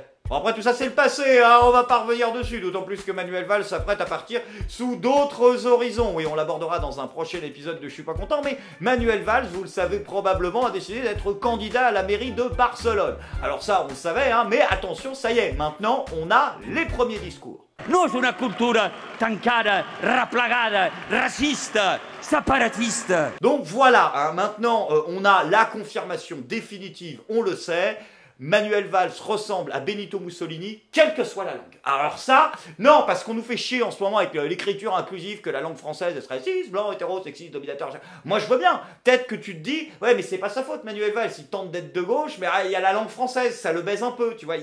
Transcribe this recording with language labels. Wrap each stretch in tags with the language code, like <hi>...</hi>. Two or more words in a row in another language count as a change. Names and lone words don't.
<fr>Bon, après tout ça c'est le passé, hein, on va pas revenir dessus, d'autant plus que Manuel Valls s'apprête à partir sous d'autres horizons. Oui, on l'abordera dans un prochain épisode de Je suis pas content, mais Manuel Valls, vous le savez probablement, a décidé d'être candidat à la mairie de Barcelone. Alors ça, on le savait, hein, mais attention, ça y est, maintenant on a les premiers discours.</fr> <ca>No és una cultura tancada, replagada, racista, separatista.</ca> <fr>Donc voilà, hein, maintenant on a la confirmation définitive, on le sait. Manuel Valls ressemble à Benito Mussolini, quelle que soit la langue. Alors ça, non, parce qu'on nous fait chier en ce moment avec l'écriture inclusive, que la langue française elle serait cis, blanc, hétéro, sexiste, dominateur. Moi je veux bien, peut-être que tu te dis, ouais mais c'est pas sa faute Manuel Valls, il tente d'être de gauche, mais il y a la langue française, ça le baise un peu, tu vois.</fr>